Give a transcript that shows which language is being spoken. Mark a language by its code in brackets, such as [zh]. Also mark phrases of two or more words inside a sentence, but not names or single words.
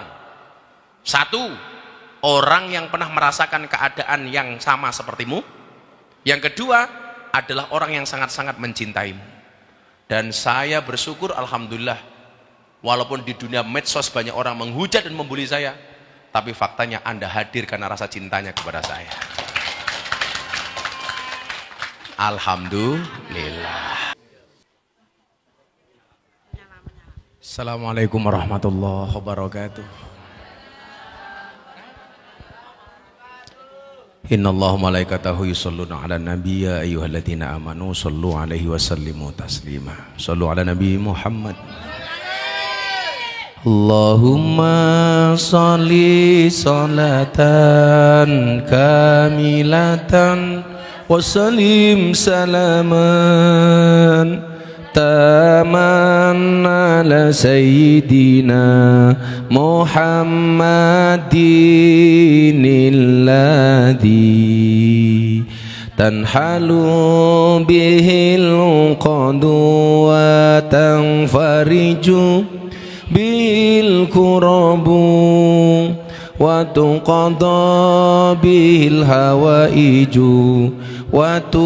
[id] Satu, orang yang pernah merasakan keadaan yang sama sepertimu. Yang kedua adalah orang yang sangat-sangat mencintaimu. Dan saya bersyukur, alhamdulillah, walaupun di dunia medsos banyak orang menghujat dan membuli saya, tapi faktanya Anda hadir karena rasa cintanya kepada saya. Alhamdulillah. [ar] السلام عليكم ورحمة الله وبركاته. إن الله ملائكته يصلون على النبي يا أيها الذين آمنوا صلوا عليه وسلموا تسليما. صلوا على نبي محمد. اللهم صل صلاة كاملة وسلم سلاما تاما على سيدنا محمد الذي تنحل به العقد وتنفرج به الكرب وتقضى به الحوائج و